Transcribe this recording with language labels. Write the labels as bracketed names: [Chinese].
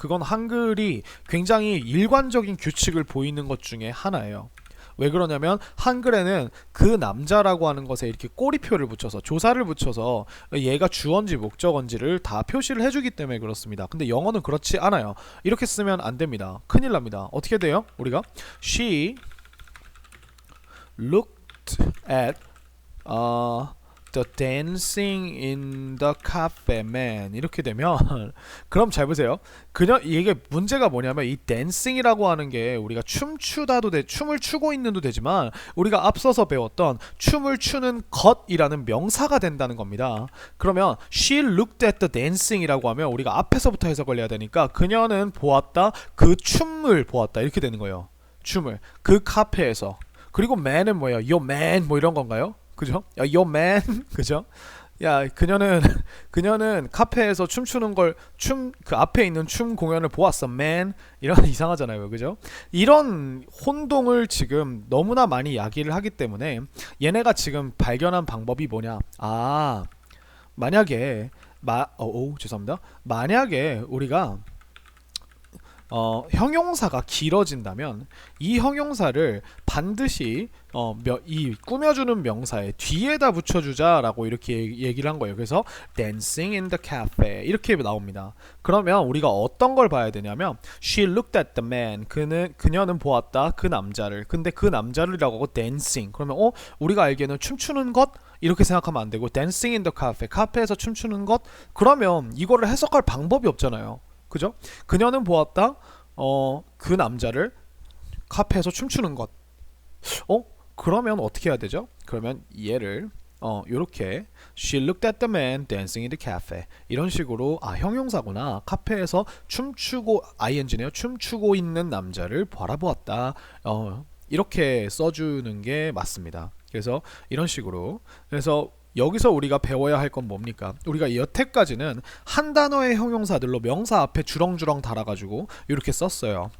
[Korean] 그건 한글이 굉장히 일관적인 규칙을 보이는 것 중에 하나예요. 왜 그러냐면 한글에는 그 남자라고 하는 것에 이렇게 꼬리표를 붙여서 조사를 붙여서 얘가 주어인지 목적어인지를 다 표시를 해주기 때문에 그렇습니다. 근데 영어는 그렇지 않아요. 이렇게 쓰면 안 됩니다. 큰일 납니다. 어떻게 돼요? 우리가 [English] She looked at the dancing in the cafe man [Korean] 이렇게 되면 그럼 잘 보세요. 이게 문제가 뭐냐면 이 dancing이라고 하는 게 우리가 춤추다도 춤을 추고 있는도 되지만 우리가 앞서서 배웠던 춤을 추는 것이라는 명사가 된다는 겁니다. 그러면 [English] she looked at the dancing [Korean] 이라고 하면 우리가 앞에서부터 해석을 해야 되니까 그녀는 보았다, 그 춤을 보았다 이렇게 되는 거예요. 춤을 그 카페에서. 그리고 man은 뭐예요? [English] Yo man [Korean] 뭐 이런 건가요? 그죠? 야, [English] yo man, [Korean] 그죠? 야, 그녀는 카페에서 춤추는 걸 그 앞에 있는 춤 공연을 보았어, man. 이런 이상하잖아요, 그죠? 이런 혼동을 지금 너무나 많이 이야기를 하기 때문에 얘네가 지금 발견한 방법이 뭐냐? 만약에 죄송합니다. 만약에 우리가 형용사가 길어진다면 이 형용사를 반드시 이 꾸며주는 명사의 뒤에다 붙여주자라고 이렇게 얘기를 한 거예요. 그래서 [English] dancing in the cafe [Korean] 이렇게 나옵니다. 그러면 우리가 어떤 걸 봐야 되냐면 [English] she looked at the man [Korean] 그녀는 보았다 그 남자를. 근데 그 남자를이라고 하고 dancing 그러면 우리가 알기에는 춤추는 것 이렇게 생각하면 안 되고 [English] dancing in the cafe [Korean] 카페에서 춤추는 것 그러면 이거를 해석할 방법이 없잖아요. 그죠? 그녀는 보았다 그 남자를 카페에서 춤추는 것. 그러면 어떻게 해야 되죠? 그러면 얘를 요렇게 [English] She looked at the man dancing in the cafe [Korean] 이런 식으로 형용사구나. 카페에서 춤추고 ing네요. 춤추고 있는 남자를 바라보았다. 이렇게 써주는 게 맞습니다. 그래서 이런 식으로 그래서 여기서 우리가 배워야 할 건 뭡니까? 우리가 여태까지는 한 단어의 형용사들로 명사 앞에 주렁주렁 달아가지고 이렇게 썼어요.